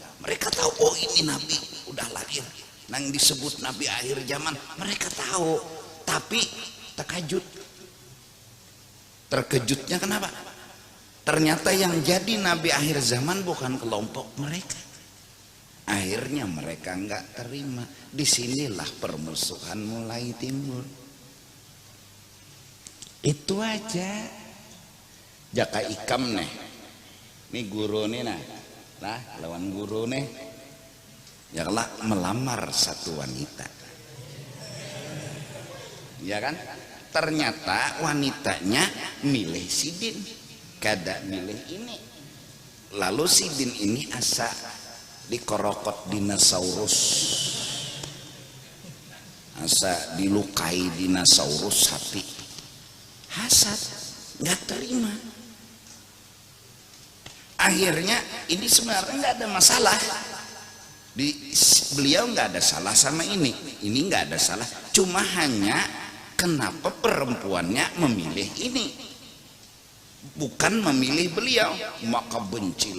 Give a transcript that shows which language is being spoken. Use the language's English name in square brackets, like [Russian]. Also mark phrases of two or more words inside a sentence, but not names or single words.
[Indonesian] Mereka tahu oh ini Nabi udah lahir, nang disebut Nabi akhir zaman. Mereka tahu, tapi terkejut. Terkejutnya kenapa? Ternyata yang jadi Nabi akhir zaman bukan kelompok mereka. Akhirnya mereka nggak terima. Disinilah permusuhan mulai timbul. Itu aja. [Banjar] Jaka ikam nih, nih guru nih lah lawan guru nih, ya lah melamar satu wanita, ya kan? [Indonesian] Ternyata wanitanya milih Sidin, kada milih ini. [Banjar] Lalu Sidin ini asa dikorokot dinosaurus, asa dilukai dinosaurus hati, hasad, nggak terima. [Indonesian] Akhirnya ini sebenarnya nggak ada masalah, beliau nggak ada salah sama ini nggak ada salah, cuma hanya kenapa perempuannya memilih ini bukan memilih beliau, maka bencilah.